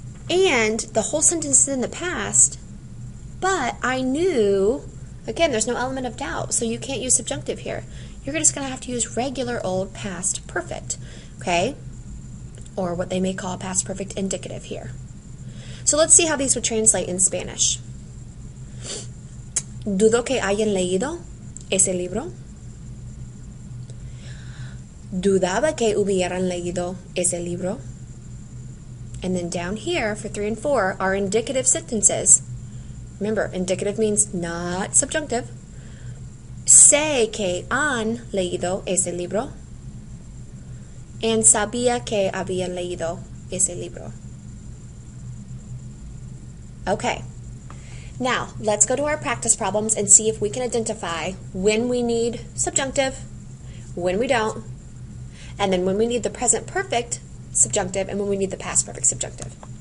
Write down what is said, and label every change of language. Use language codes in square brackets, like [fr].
[en] And the whole sentence is in the past, but I knew, again, there's no element of doubt, so you can't use subjunctive here. You're just going to have to use regular old past perfect, okay? Or what they may call past perfect indicative here. So let's see how these would translate in Spanish. [es] Dudo que hayan leído ese libro. Dudaba que hubieran leído ese libro. [en] And then down here for 3 and 4 are indicative sentences. Remember, indicative means not subjunctive. [es] Sé que han leído ese libro. And sabía que habían leído ese libro. [en] Okay, now let's go to our practice problems and see if we can identify when we need subjunctive, when we don't, and then when we need the present perfect subjunctive and when we need the past perfect subjunctive.